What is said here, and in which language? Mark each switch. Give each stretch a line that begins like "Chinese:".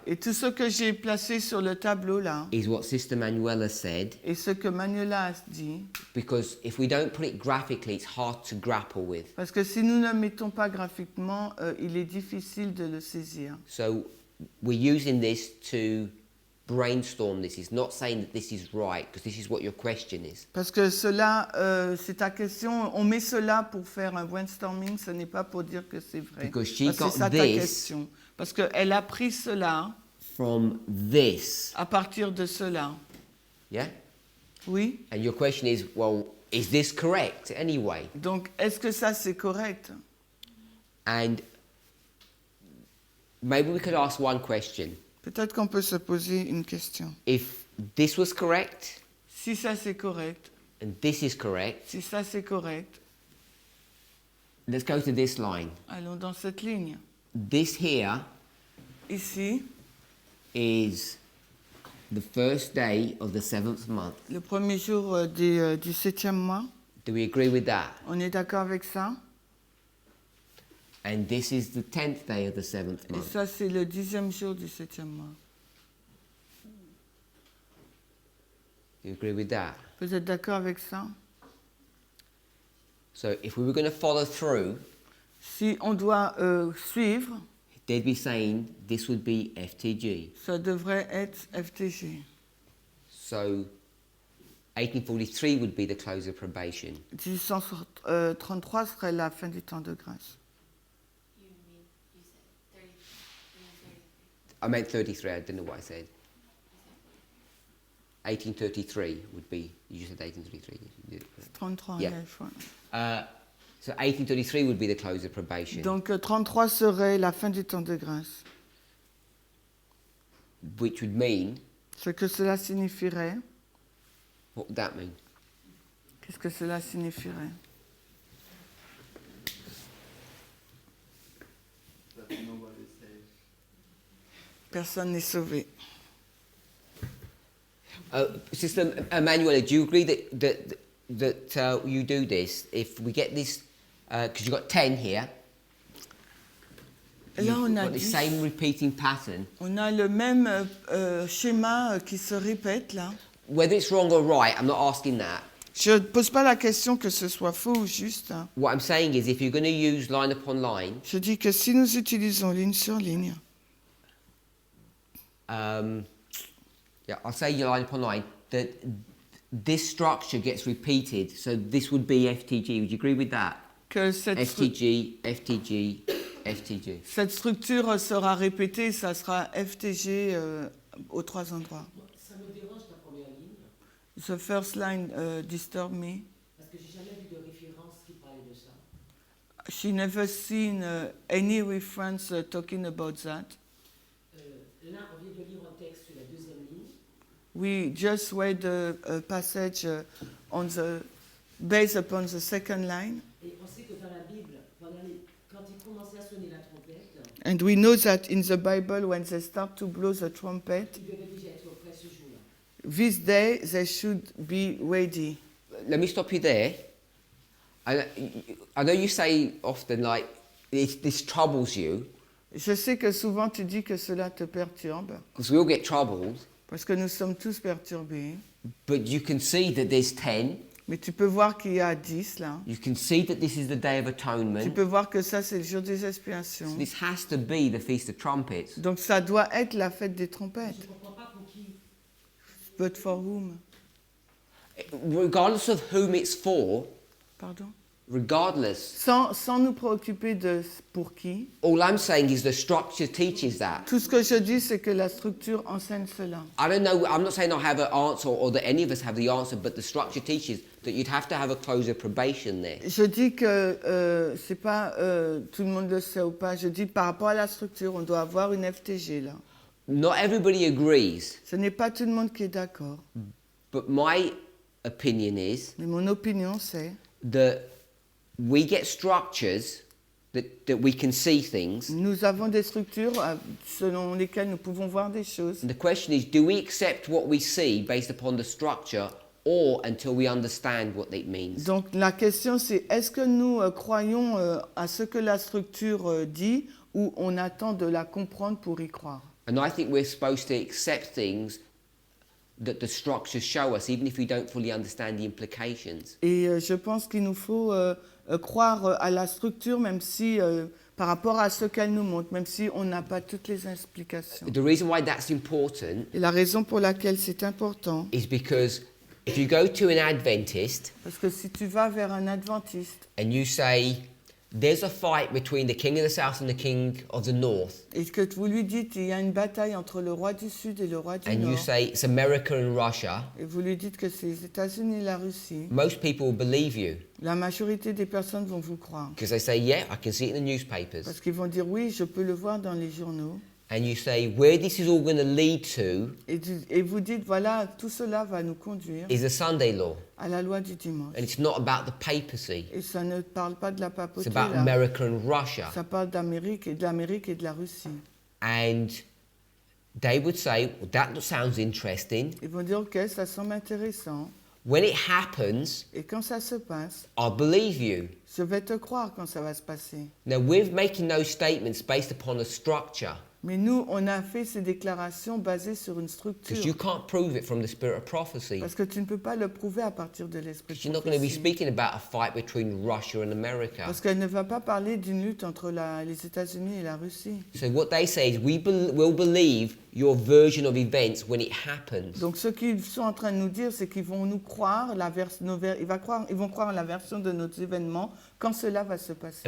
French: Et tout ce que j'ai placé sur le tableau là,
English: is what Sister Manuela said,
French: et ce que Manuela a dit,
English: because if we don't put it graphically, it's hard to grapple with.
French: parce que si nous ne le mettons pas graphiquement, il est difficile de le saisir.
English: So we're using this to brainstorm this. It's not saying that this is right, because this is what your question is.
French: Parce que cela, c'est ta question, on met cela pour faire un brainstorming, ce n'est pas pour dire que c'est vrai.
English: Because she
French: Parce que
English: got
French: c'est ça ta
English: this
French: question. Parce qu'elle a pris cela
English: from this.
French: à partir de cela.
English: Yeah?
French: Oui?
English: And your question is, well, is this correct anyway?
French: Donc, est-ce que ça, c'est correct?
English: And maybe we could ask one question.
French: Peut-être qu'on peut se poser une question.
English: If this was correct,
French: Si ça, c'est correct,
English: and this is correct,
French: si ça, c'est correct,
English: let's go to this line.
French: allons dans cette ligne.
English: This here
French: Ici,
English: is the first day of the 7th month.
French: le premier jour du 7e mois,
English: Do we agree with that?
French: on est d'accord avec ça?
English: And this is the 10th day of the 7th
French: Et
English: month.
French: ça, c'est le 10e jour du 7e mois.
English: Do you agree with that?
French: Vous êtes d'accord avec ça?
English: So if we were going to follow through,
French: Si on doit suivre,
English: they'd be saying this would be FTG.
French: ça devrait être FTG.
English: So 1843 would be the close of probation.
French: 1833 serait la fin du temps de grâce.
English: You said 30. I meant 33, I don't know what I said. 1833 would be, you said 1833. You did it correct. 33, Yeah.
French: il y a une fois.
English: So 1833 would be the close of probation,
French: Donc 33 serait la fin du temps de grâce.
English: which would mean,
French: Ce que cela signifierait,
English: what would that mean?
French: qu'est-ce que cela signifierait?
English: That nobody says.
French: Personne n'est sauvé.
English: Sister Emanuela, do you agree that you do this? If we get this, because you've got 10 here,
French: Là, on a
English: got the 10. same repeating pattern.
French: On a le même schéma qui se répète là.
English: Whether it's wrong or right, I'm not asking that.
French: Je ne pose pas la question que ce soit faux ou juste, hein.
English: What I'm saying is, if you're going to use line upon line,
French: Je dis que si nous utilisons ligne sur ligne,
English: yeah, I'll say your line upon line, that this structure gets repeated. So this would be FTG. Would you agree with that?
French: que cette,
English: FTG, FTG, FTG.
French: cette structure sera répétée, ça sera FTG aux 3 endroits. Ça me dérange la première ligne,
English: The first line disturb me.
French: parce que j'ai jamais vu de référence qui parlait de ça.
English: She never seen any reference talking about that.
French: Là, on vient de lire un texte sur la deuxième ligne.
English: We just read a passage on the based upon the second line,
French: Et on sait que dans la Bible, quand il commençait à sonner la trompette,
English: and we know that in the Bible when they start to blow the trumpet,
French: il devait déjà être prêt ce jour-là.
English: this day they should be ready. Let me stop you there. I know you say often, like, this troubles you,
French: Je sais que souvent tu dis que cela te perturbe,
English: because we all get troubled,
French: parce que nous sommes tous perturbés.
English: but you can see that there's 10.
French: Mais tu peux voir qu'il y a 10 là.
English: You can see that this is the Day of
French: Tu
English: Atonement.
French: peux voir que ça c'est le jour des
English: So
French: expiations.
English: this has to be the Feast of Trumpets.
French: Donc ça doit être la fête des trompettes. Je ne comprends pas pour qui.
English: But for whom? Regardless of whom it's for,
French: Pardon?
English: regardless,
French: Sans nous préoccuper de pour qui.
English: all I'm saying is the structure teaches that.
French: Tout ce que je dis, c'est que la structure enseigne cela.
English: I don't know, I'm not saying I have an answer or that any of us have the answer, but the structure teaches that you'd have to have a close of probation there.
French: Je dis que c'est pas tout le monde le sait ou pas. Je dis par rapport à la structure, on doit avoir une FTG là.
English: Not everybody agrees,
French: Ce n'est pas tout le monde qui est d'accord.
English: but my opinion is
French: Mais mon opinion, c'est
English: that we get structures that we can see things.
French: nous avons des structures selon lesquelles nous pouvons voir des choses.
English: And the question is, do we accept what we see based upon the structure or until we understand what it means?
French: Donc la question c'est est-ce que nous croyons à ce que la structure dit ou on attend de la comprendre pour y croire?
English: And I think we're supposed to accept things that the structures show us, even if we don't fully understand the implications.
French: Et je pense qu'il nous faut croire à la structure même si par rapport à ce qu'elle nous montre, même si on n'a pas toutes les explications.
English: The reason why that's important
French: Et la raison pour laquelle c'est important,
English: is because if you go to an Adventist
French: parce que si tu vas vers un adventiste
English: and you say, there's a fight between the king of the south and the king of the north,
French: et que vous lui dites il y a une bataille entre le roi du Sud et le roi du
English: and you
French: Nord,
English: say it's America and Russia,
French: et vous lui dites que c'est les États-Unis et la Russie,
English: most people will believe you
French: la majorité des personnes vont vous croire.
English: because they say, yeah, I can see it in the newspapers.
French: Parce qu'ils vont dire oui, je peux le voir dans les journaux.
English: And you say, where this is all going to lead to
French: Et vous dites voilà, tout cela va nous conduire
English: is the Sunday law.
French: à la loi du dimanche.
English: And it's not about the papacy.
French: Et ça ne parle pas de la
English: It's
French: papauté
English: about
French: là.
English: America and Russia.
French: Ça parle d'Amérique et de la Russie.
English: And they would say, well, that sounds interesting.
French: Ils vont dire ok, ça semble intéressant.
English: When it happens,
French: Et quand ça se passe,
English: I'll believe you.
French: je vais te croire quand ça va se passer.
English: Now, we're making those statements based upon a structure
French: Mais nous, on a fait ces déclarations basées sur une
English: because you
French: structure.
English: can't prove it from the spirit of prophecy.
French: Parce que tu ne peux pas le prouver à partir de l'esprit
English: Because
French: de
English: you're not going to be
French: prophétie.
English: speaking about a fight between Russia and America.
French: Parce qu'elle ne va pas parler d'une lutte entre les États-Unis et la Russie.
English: So what they say is we'll believe your version of events when it happens.
French: Donc ce qu'ils sont en train de nous dire, c'est qu'ils vont nous croire, ils vont croire la version de nos événements quand cela va se passer.